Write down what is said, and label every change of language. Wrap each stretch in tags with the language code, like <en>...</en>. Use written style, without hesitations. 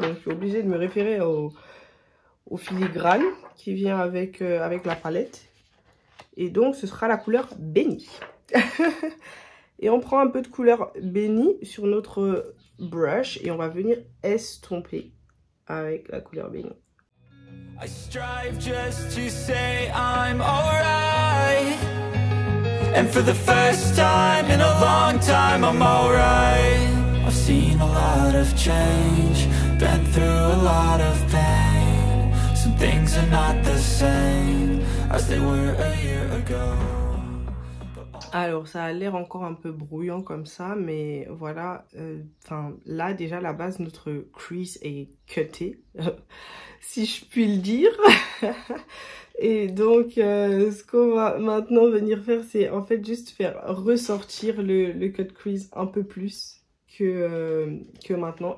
<fr>Donc je suis obligée de me référer au filigrane qui vient avec la palette. Et donc, ce sera la couleur bénie. Et on prend un peu de couleur bénie sur notre brush. Et on va venir estomper avec la couleur bénie.</fr> <en>I strive just to say I'm alright. And for the first time in a long time, I'm alright. I've seen a lot of change. Been through a lot of pain. Some things are not the same as they were a year ago.</en> <fr>Alors ça a l'air encore un peu brouillant comme ça, mais voilà, là déjà la base, notre crease est cutée, si je puis le dire. Et donc ce qu'on va maintenant venir faire, c'est en fait juste faire ressortir le cut crease un peu plus que maintenant.</fr>